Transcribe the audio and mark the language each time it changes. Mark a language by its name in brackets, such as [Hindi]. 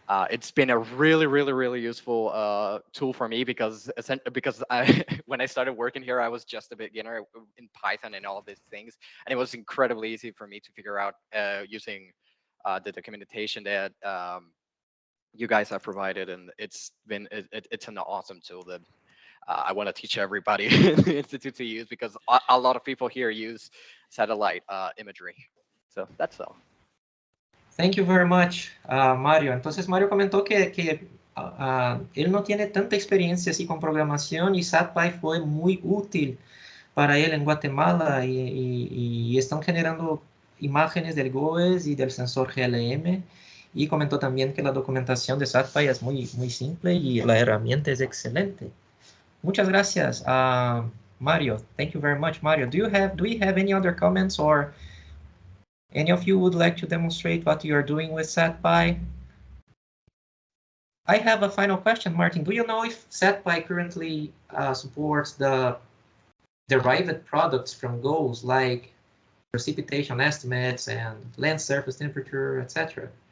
[English] It's been a really useful tool for me because when I started working here, I was just a beginner in Python and all of these things, and it was incredibly easy for me to figure out using the documentation that you guys have provided, and it's an awesome tool that I want to teach everybody in the institute to use, because a lot of people here use satellite imagery. So that's all. Thank you very much, Mario. [Spanish] Entonces, Mario comentó que él no tiene tanta experiencia así con programación y Satpai fue muy útil para él en Guatemala y están generando imágenes del GOES y del sensor GLM. Y comentó también que la documentación de Satpai es muy simple y la herramienta es excelente. Muchas gracias, Mario. [English] Thank you very much, Mario. Do we have any other comments, or any of you would like to demonstrate what you are doing with Satpai? I have a final question, Martin. Do you know if Satpai currently supports the derived products from GOES, like precipitation estimates and land surface temperature, etc.?